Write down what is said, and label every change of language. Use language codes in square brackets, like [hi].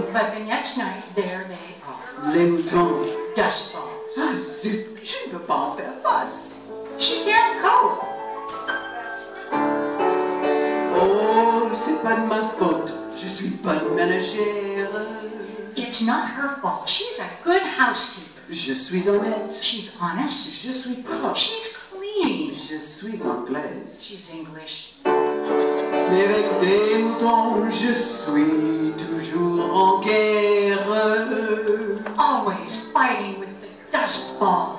[en] but the next night, there they are. [fr] Les moutons. [en] Dust balls. [fr] Ah, zut, je ne peux pas en faire face. [en] She can't cope. [fr] Oh, c'est pas de ma faute. Je suis pas une ménagère. [en] It's not her fault. She's a good housekeeper. [fr] Je suis honnête. [en] She's honest. [fr] Je suis propre. [en] She's clean. [fr] Je suis anglaise. [en] She's English. [fr] Mais avec des moutons, je suis toujours en guerre. [en] Always fighting with the dust ball.